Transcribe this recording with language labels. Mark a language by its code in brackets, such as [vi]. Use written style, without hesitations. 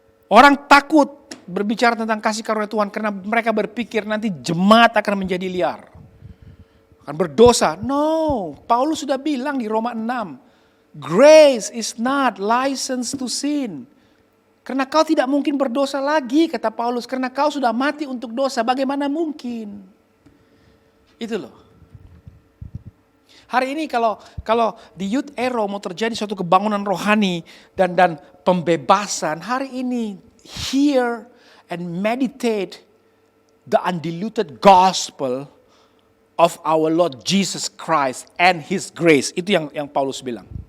[id] Orang takut berbicara tentang kasih karunia Tuhan karena mereka berpikir nanti jemaat akan menjadi liar. Akan berdosa. No, Paulus sudah bilang di Roma 6. [en] Grace is not license to sin. [id] Karena kau tidak mungkin berdosa lagi, kata Paulus. Karena kau sudah mati untuk dosa, bagaimana mungkin? Itu loh. Hari ini kalau di Youth Arrow mau terjadi suatu kebangunan rohani dan pembebasan, hari ini [en] hear and meditate the undiluted gospel of our Lord Jesus Christ and His grace. [id] Itu yang Paulus bilang.